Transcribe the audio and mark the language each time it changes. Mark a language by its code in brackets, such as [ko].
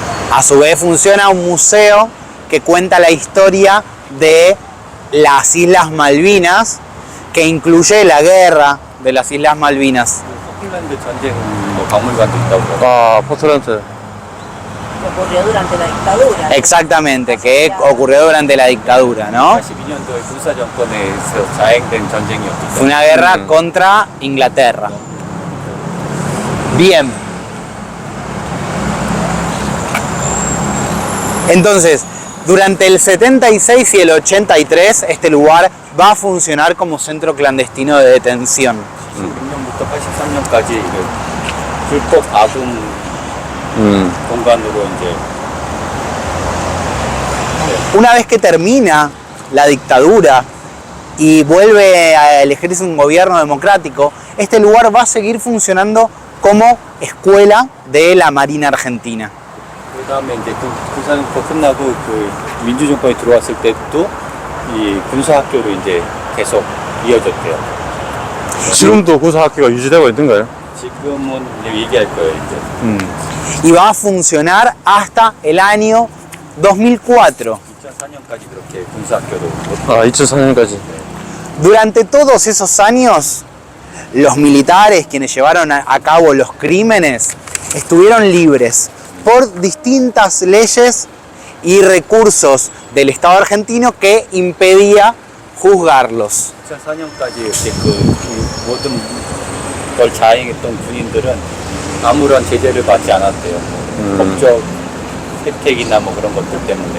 [es] A su vez funciona un museo que cuenta la historia de las Islas Malvinas, que incluye la guerra de las Islas Malvinas. [ko] 포클랜드 전쟁 뭐 박물관도 있다고 그러고 아, 포틀란트. [es] Que ocurrió durante la dictadura. Exactamente, que ocurrió durante la dictadura, ¿no? [ko] 82년도에 군사 정권에서 자행된 전쟁이었기 [es] Fue una guerra contra Inglaterra. Bien. Entonces, durante el 76 y el 83, este lugar va a funcionar como centro clandestino de detención. [ko] 16년부터 83년까지 불법 아동 공간으로 이제 [es] Una vez que termina la dictadura y vuelve a elegirse un gobierno democrático, este lugar va a seguir funcionando como escuela de la Marina Argentina. [ko] 그다음에 이제 군사정권 끝나고 그 민주정권이 들어왔을 때도 이 군사학교로 이제 계속 이어졌대요. 지금도 구사학교가 유지되고 있는가요? 지금은 이제 얘기할 거예요. 이제 [es] Y va a funcionar hasta el año 2004. [ko] 2004년까지 그렇게 군사학교로 아, 2004년까지. [es] Durante todos esos años, los militares quienes llevaron a cabo los crímenes estuvieron libres por distintas leyes y recursos del Estado argentino que impedía juzgarlos. [ko] 2004년까지 이렇게 그 모든 걸 자행했던 군인들은 아무런 제재를 받지 않았대요. 법적 혜택이나 뭐 그런 것들 때문에.